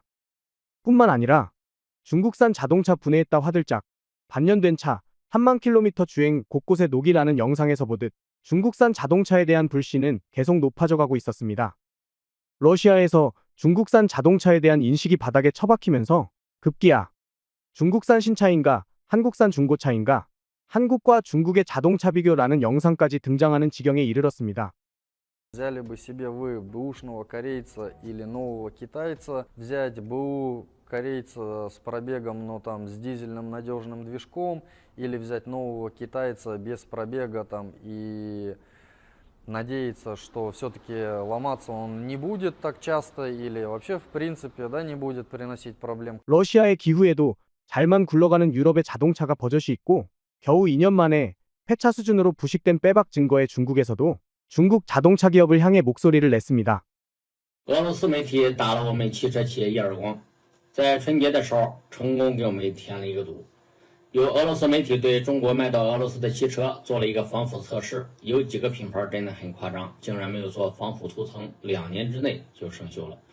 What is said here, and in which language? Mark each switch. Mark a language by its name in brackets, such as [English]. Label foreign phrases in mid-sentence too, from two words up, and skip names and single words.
[Korean] 뿐만 아니라 중국산 자동차 분해했다 화들짝 반년된 차 3만 킬로미터 주행 곳곳에 녹이라는 영상에서 보듯 중국산 자동차에 대한 불신은 계속 높아져가고 있었습니다. 러시아에서 중국산 자동차에 대한 인식이 바닥에 처박히면서 급기야 중국산 신차인가 한국산 중고차인가 한국과 중국의 자동차 비교라는 영상까지 등장하는 지경에 이르렀습니다. [Russian] Взяли бы себе вы бэушного корейца или нового китайца, взять БУ корейца с пробегом, но там с дизельным надежным движком, или взять нового китайца без пробега там и надеяться, что все-таки ломаться он не будет так часто или вообще в принципе, да, не будет приносить проблем. [Korean] 러시아의 기후에도 잘만 굴러가는 유럽의 자동차가 버젓이 있고 겨우 2년 만에 폐차 수준으로 부식된 빼박 증거에 중국에서도 중국 자동차 기업을 향해 목소리를 냈습니다. [Chinese] 俄罗斯媒体打了我们汽车企业一耳光，在春节的时候成功给我们添了一个堵。有俄罗斯媒体对中国卖到俄罗斯的汽车做了一个防腐测试，有几个品牌真的很夸张，竟然没有做防腐涂层，2年之内就生锈了。